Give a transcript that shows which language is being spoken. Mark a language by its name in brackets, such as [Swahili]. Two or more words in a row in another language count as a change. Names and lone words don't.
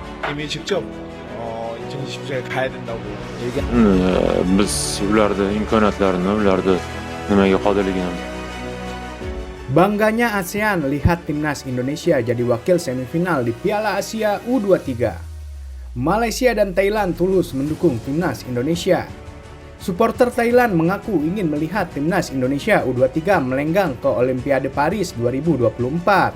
[Korean] 이미 직접 2024에 가야 된다고 얘기. [Uzbek] Biz ularni imkoniyatlarini, ularni nimaga qodirligini. [Indonesian] Bangganya ASEAN lihat timnas Indonesia jadi wakil semifinal di Piala Asia U23. Malaysia dan Thailand tulus mendukung timnas Indonesia. Supporter Thailand mengaku ingin melihat timnas Indonesia U23 melenggang ke Olimpiade Paris 2024.